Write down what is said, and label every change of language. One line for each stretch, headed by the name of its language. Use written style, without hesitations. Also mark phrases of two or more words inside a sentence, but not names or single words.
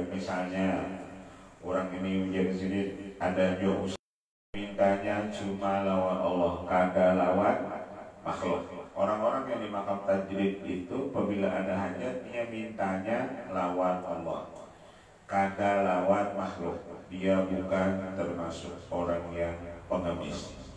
Banjar: Misalnya orang ini ujian sini ada juga mintanya cuma lawan Allah, kada lawan makhluk. Orang-orang yang di makam tajrid itu apabila ada hajatnya mintanya lawan Allah, kada lawan makhluk. Dia bukan termasuk orang yang pengemis.